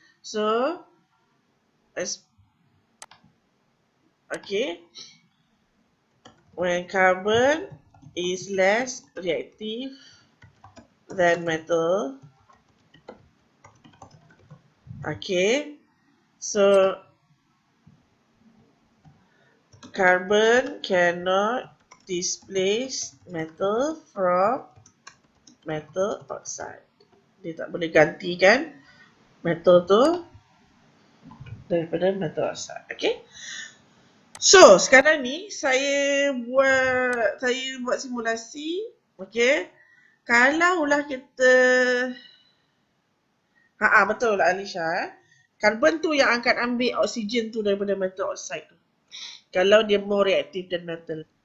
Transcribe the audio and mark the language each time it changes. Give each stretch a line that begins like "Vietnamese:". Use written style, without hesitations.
English: So, okay, when carbon is less reactive than metal, okay, so carbon cannot displace metal from metal oxide.
Malay: Dia tak boleh gantikan metal tu daripada metal oxide. Okay. So, sekarang ni saya buat simulasi. Okay. Kalaulah kita betul lah Alisha. Karbon tu yang akan ambil oksigen tu daripada metal oxide tu. Kalau dia
English: more reactive than metal.